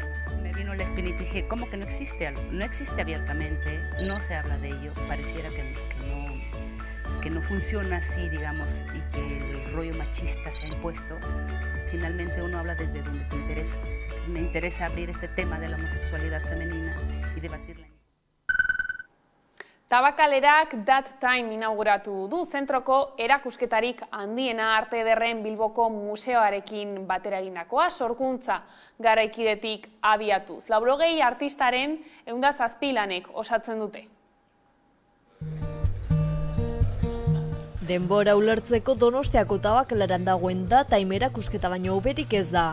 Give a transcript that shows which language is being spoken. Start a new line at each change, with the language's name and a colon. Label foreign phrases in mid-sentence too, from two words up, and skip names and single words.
Spanish: Me vino la espíritu y dije, ¿cómo que no existe algo? No existe abiertamente, no se habla de ello, pareciera que no funciona así, digamos, y que el rollo machista se ha impuesto. Finalmente uno habla desde donde te interesa. Entonces me interesa abrir este tema de la homosexualidad femenina y debatirla.
Basque: Tabakalerak That Time inauguratu du zentroko erakusketarik handiena Arte Ederren Bilboko museoarekin batera egindakoa, sorkuntza garaikidetik abiatuz. 80 artistaren 107 lanek osatzen dute. Denbora ulertzeko Donostiako Tabakaleran dagoen That Time erakusketa baino hoberik ez da.